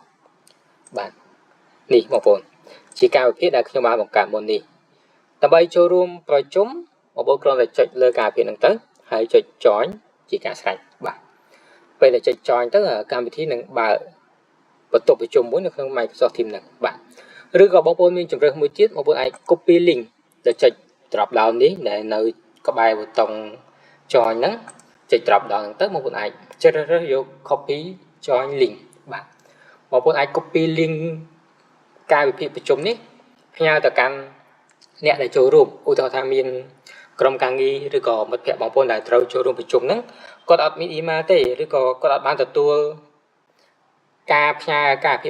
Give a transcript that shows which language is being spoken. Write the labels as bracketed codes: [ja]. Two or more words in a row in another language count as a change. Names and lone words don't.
[km] 10 បាទនេះបងប្អូនជាការវិភាគដែលខ្ញុំបានបង្កើតមុននេះដើម្បីចូលរួមប្រជុំបងប្អូនគ្រាន់តែចុចលើការវិភាគហ្នឹងទៅហើយចុច Join ជាការស្រេចបាទពេលដែលចុច Join ទៅកម្មវិធីនឹងបើកបន្ទប់ប្រជុំមួយនៅក្នុង Microsoft Teams ហ្នឹងបាទឬក៏បងប្អូនមានជម្រើសមួយទៀតបងប្អូនអាច [en] copy link [km] ទៅចុច [en] drop down [km] នេះដែលនៅក្បែរប៊ូតុង join ហ្នឹងចុច [en] drop down [km] ហ្នឹងទៅបងប្អូនអាចជ្រើសរើសយក [en] copy join link [km] បាទបងប្អូនអាច [en] copy link [km] ការវិភាគប្រជុំនេះផ្ញើទៅកាន់អ្នកដែលចូលរួមឧទាហរណ៍ថាមានក្រុមការងារឬក៏មិ ត្តភ័ក្តិបងប្អូនដែលត្រូវចូលរួមប្រជុំហ្នឹងគាត់អត់មាន email ទេឬក៏គាត់អត់បានទទួលការផ្ញើការវិភាគ